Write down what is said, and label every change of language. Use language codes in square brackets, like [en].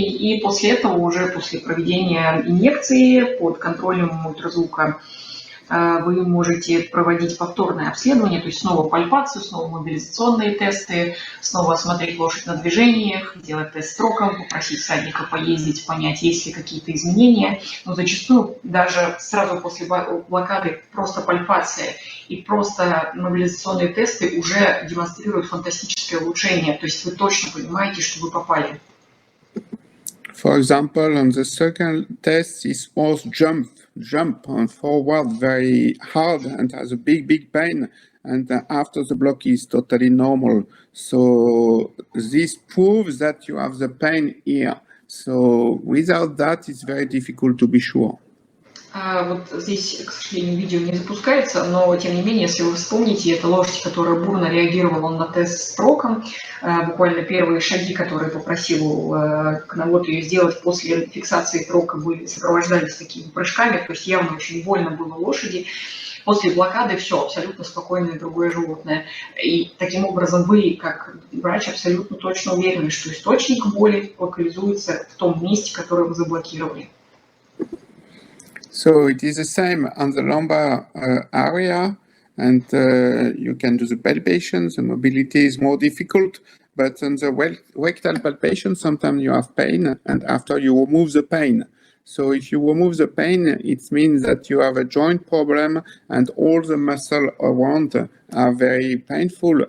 [ru] И после этого, уже после проведения инъекции под контролем ультразвука, вы можете проводить повторное обследование, то есть снова пальпацию, снова мобилизационные тесты, снова осмотреть лошадь на движениях, сделать тест строком, попросить всадника поездить, понять, есть ли какие-то изменения. Но зачастую даже сразу после блокады просто пальпация и просто мобилизационные тесты уже демонстрируют фантастическое улучшение. То есть вы точно понимаете, что вы попали. [en] For example, on the second test, his horse jump on forward very hard and has a big pain, and after the block is totally normal. So this proves that you have the pain here. So without that, it's very difficult to be sure. [ru] Вот здесь, к сожалению, видео не запускается, но тем не менее, если вы вспомните, это лошадь, которая бурно реагировала на тест строком. Буквально первые шаги, которые попросил Конновод ее сделать после фиксации трока, были сопровождались такими прыжками, то есть явно очень больно было лошади. После блокады все, абсолютно спокойное другое животное. И таким образом вы, как врач, абсолютно точно уверены, что источник боли локализуется в том месте, которое вы заблокировали. [en] So it is the same on the lumbar area, and you can do the palpation. The mobility is more difficult, but on the rectal palpation, sometimes you have pain, and after you remove the pain. So if you remove the pain, it means that you have a joint problem, and all the muscle around are very painful.